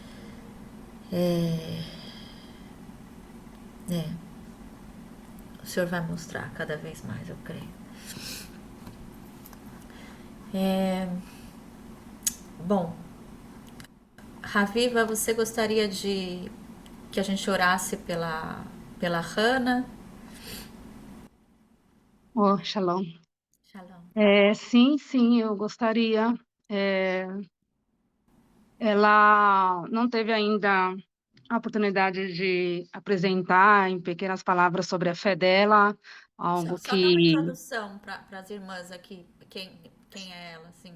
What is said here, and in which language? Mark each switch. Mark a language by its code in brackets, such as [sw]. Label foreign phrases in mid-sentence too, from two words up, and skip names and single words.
[pt] É, o Senhor vai mostrar cada vez mais, eu creio. Bom, Raviva, você gostaria de que a gente orasse pela Hannah? Oh, Shalom. Shalom. Sim, eu gostaria. É, ela não teve ainda a oportunidade de apresentar em pequenas palavras sobre a fé dela, algo Só dá uma que, introdução para as irmãs aqui, quem é ela, assim,